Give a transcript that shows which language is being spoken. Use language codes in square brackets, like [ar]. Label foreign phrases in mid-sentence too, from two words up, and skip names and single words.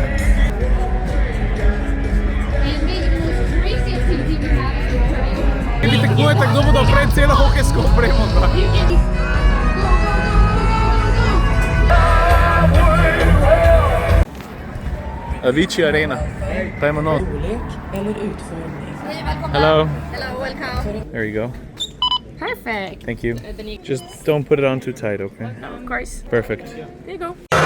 [sl] Vi tekmujete, kdo bodo prej celo hokejsko opremo. Avicii Arena. Dajmo not. Hello. [en] Hello, welcome. There you go. Perfect. Thank you. Just don't put it on too tight, okay? No, of course. Perfect. There you go.